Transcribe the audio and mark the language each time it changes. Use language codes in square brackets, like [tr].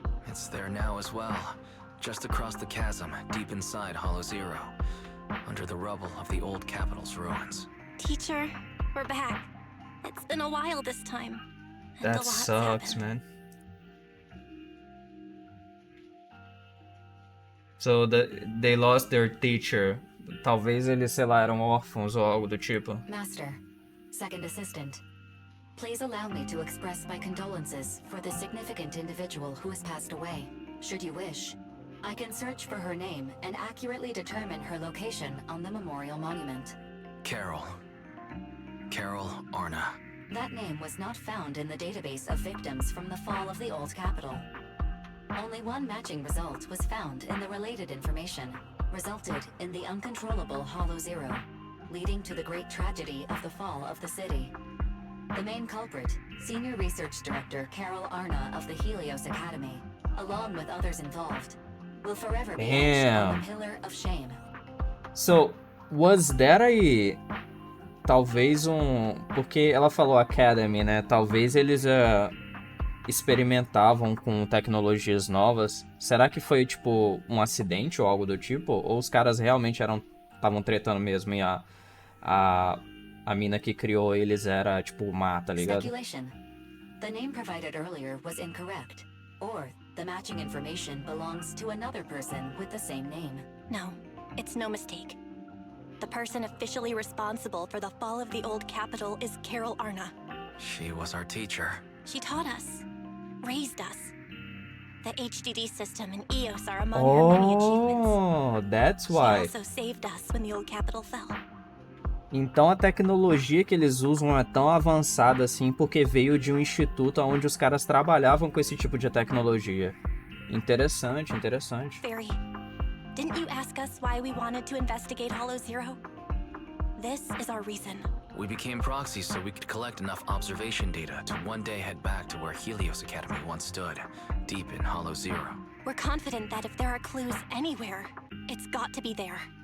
[en] It's there now as well, just across the chasm, deep inside Hollow Zero, under the rubble of the old capital's ruins. Teacher, we're back. It's been a while this time. And a That lot's sucks, happened. man. So they lost their teacher. [pt] Talvez eles, sei lá, eram órfãos ou algo do tipo. [en] Master, second assistant, please allow me to express my condolences for the significant individual who has passed away. Should you wish, I can search for her name and accurately determine her location on the memorial monument. Carol Arna. That name was not found in the database of victims from the fall of the Old Capital. Only one matching result was found in the related information, resulted in the uncontrollable Hollow Zero, leading to the great tragedy of the fall of the city. The main culprit, Senior Research Director Carol Arna of the Helios Academy, along with others involved, will forever be etched on the pillar of shame. So, was that [pt] aí talvez porque ela falou Academy, né? Talvez eles experimentavam com tecnologias novas. Será que foi tipo um acidente ou algo do tipo? Ou os caras realmente estavam tretando mesmo e a mina que criou eles era tipo má, tá ligado? [en] Speculation. The name provided earlier was incorrect, or the matching information belongs to another person with the same name. No, it's no mistake. The person officially responsible for the fall of the Old Capital is Carol Arna. She was our teacher. She taught us, raised us. The HDD system and EOS are among her many achievements. Oh, that's why. She also saved us when the Old Capital fell. [pt] Então a tecnologia que eles usam é tão avançada assim porque veio de um instituto onde os caras trabalhavam com esse tipo de tecnologia. Interessante, interessante. [en] Barry, didn't you ask us why we wanted to investigate Hollow Zero? This is our reason. We became proxies so we could collect enough observation data to one day head back to where Helios Academy once stood, deep in Hollow Zero. We're confident that if there are clues anywhere, it's got to be there.